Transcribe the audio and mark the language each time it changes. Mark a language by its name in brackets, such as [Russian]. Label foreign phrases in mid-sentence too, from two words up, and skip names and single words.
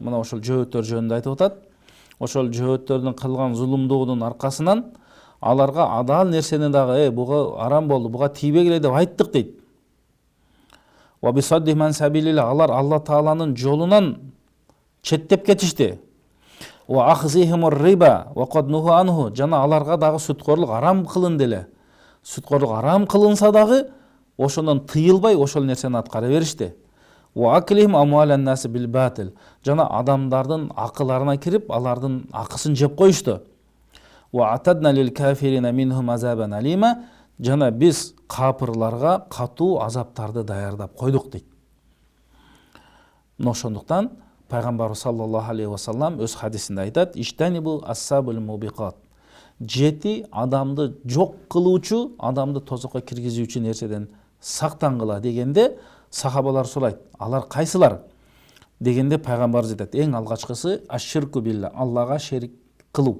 [Kyrgyz] Мына ошол жөөттөр жөнүндө айтып атат. Ошол жөөттөрдүн кылган зулумдугунун аркасынан аларга адал нерсени дагы буга арам болду, буга тийбегиле деп айттык дейт. [Arabic] وبصدهم عن سبيل الله, [Kyrgyz] алар Алла Тааланын жолунан четтеп кетишти. [Arabic] وأخذهم الربا وقد نهوا عنه, [Kyrgyz] жана аларга дагы сүткорлук арам кылынды эле. Сүткорлук арам кылынса дагы ошондон тыйылбай ошол нерсени аткара беришти. [Arabic] وأكلهم أموال الناس بالباطل, [Kyrgyz] жана адамдардын акыларына кирип алардын акысын жеп коюшту. [Arabic] وأعتدنا للكافرين منهم عذابا أليما, [Kyrgyz] жана биз капырларга катуу азаптарды даярдап койдук дейт. Ошондуктан пайгамбар [Arabic] صلى الله عليه وسلم [Kyrgyz] өз хадисинде айтат: [Arabic] "اجتنبوا السبع الموبقات". [Kyrgyz] 7 адамды жок кылуучу, адамды тозокко киргизүүчү нерседен сактангыла дегенде сахабалар сурайт: "Алар кайсылар?" Дегенде пайгамбарыбыз айтат: "Эң алгачкысы [Arabic] الشرك بالله, [Kyrgyz] Аллага шерик кылуу.